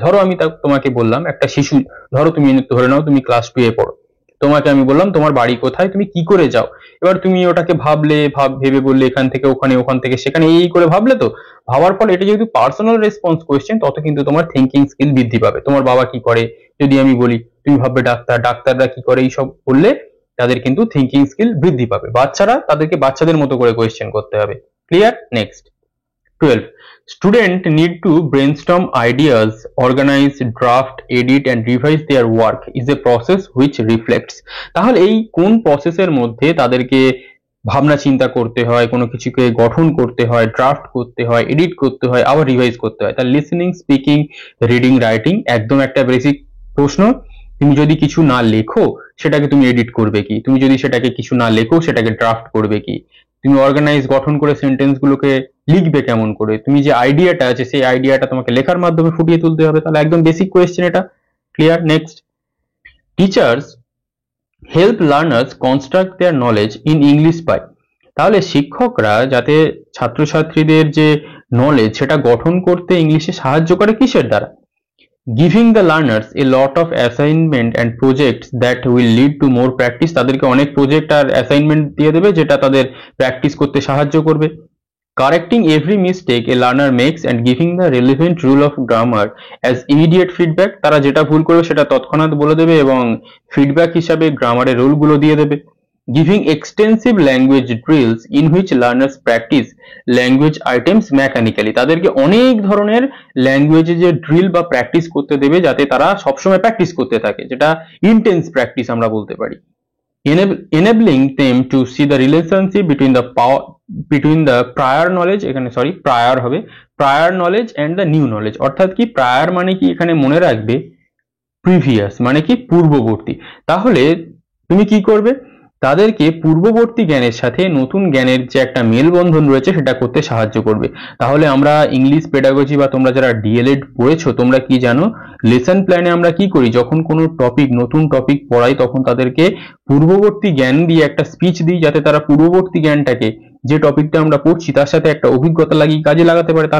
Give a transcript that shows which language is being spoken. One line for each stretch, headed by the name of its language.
Bangla: ধরো আমি তোমাকে বললাম, একটা শিশু, ধরো তুমি ধরে নাও তুমি ক্লাস 2 এ পড়ো, তোমাকে আমি বললাম তোমার বাড়ি কোথায়, তুমি কি করে যাও। এবার তুমি ওটাকে ভেবে বললে এখান থেকে ওখানে, ওখান থেকে সেখানে, এই করে ভাবলে। তো ভাবার ফলে এটা যেহেতু পার্সোনাল রেসপন্স কোয়েশ্চেন, তত কিন্তু তোমার থিঙ্কিং স্কিল বৃদ্ধি পাবে। তোমার বাবা কি করে যদি আমি বলি, তুমি ভাববে ডাক্তার, ডাক্তাররা কি করে, এইসব বললে তাদের কিন্তু থিঙ্কিং স্কিল বৃদ্ধি পাবে। বাচ্চারা, তাদেরকে বাচ্চাদের মতো করে কোয়েশ্চেন করতে হবে। Clear? Next 12.
English: Student need to brainstorm ideas, organize, draft, edit and revise their work is a process which reflects.
Bangla: তাহলে এই কোন প্রসেসের মধ্যে তাদেরকে ভাবনা চিন্তা করতে হয়, কোনো কিছুকে গঠন করতে হয়, ড্রাফট করতে হয়, এডিট করতে হয়, আবার রিভাইজ করতে হয়। তাহলে লিসেনিং, স্পিকিং, রিডিং, রাইটিং একদম একটা বেসিক প্রশ্ন। তুমি যদি কিছু না লেখো সেটাকে তুমি এডিট করবে কি? তুমি যদি সেটাকে কিছু না লেখো সেটাকে ড্রাফট করবে কি? তুমি অর্গানাইজ, গঠন করে সেন্টেন্স গুলোকে লিখবে কেমন করে? তুমি যে আইডিয়াটা আছে সেই আইডিয়াটা তোমাকে লেখার মাধ্যমে ফুটিয়ে তুলতে হবে। তাহলে একদম বেসিক কোয়েশ্চেন এটা।
English: Clear? Next, teachers help learners construct their knowledge in English by.
Bangla: তাহলে শিক্ষকরা যাতে ছাত্রছাত্রীদের যে নলেজ সেটা গঠন করতে ইংলিশে সাহায্য করে কিসের দ্বারা?
English: Giving the learners a lot of assignment and projects that will lead to more practice.
Bangla: তাদেরকে অনেক প্রজেক্ট আর অ্যাসাইনমেন্ট দিয়ে দেবে যেটা তাদের প্র্যাকটিস করতে সাহায্য করবে।
English: Correcting every mistake a learner makes and giving the relevant rule of grammar as immediate feedback.
Bangla: তারা যেটা ভুল করবে সেটা তৎক্ষণাৎ বলে দেবে এবং ফিডব্যাক হিসাবে গ্রামারের রুলগুলো দিয়ে দেবে।
English: Giving extensive language drills in which learners practice language items mechanically.
Bangla: তাদেরকে অনেক ধরনের ল্যাঙ্গুয়েজে যে ড্রিল বা প্র্যাকটিস করতে দেবে যাতে তারা সবসময় প্র্যাকটিস করতে থাকে, যেটা ইন্টেন্স প্র্যাকটিস আমরা বলতে পারি।
English: Enabling them to see the relationship between the prior knowledge,
Bangla: এখানে prior হবে,
English: prior knowledge and the new knowledge।
Bangla: অর্থাৎ কি prior মানে কি, এখানে মনে রাখবে previous মানে কি পূর্ববর্তী। তাহলে তুমি কি করবে? তাদেরকে পূর্ববর্তী জ্ঞানের সাথে নতুন জ্ঞানের যে একটা মেলবন্ধন রয়েছে সেটা করতে সাহায্য করবে। তাহলে আমরা ইংলিশ পেডাগজি বা তোমরা যারা ডিএলএড পড়েছো তোমরা কি জানো, লেসন প্ল্যানে আমরা কি করি, যখন কোনো টপিক, নতুন টপিক পড়াই তখন তাদেরকে পূর্ববর্তী জ্ঞান দিয়ে একটা স্পিচ দিই যাতে তারা পূর্ববর্তী জ্ঞানটাকে, যে টপিকটা আমরা পড়ছি তার সাথে একটা অভিজ্ঞতা লাগিয়ে কাজে লাগাতে পারে।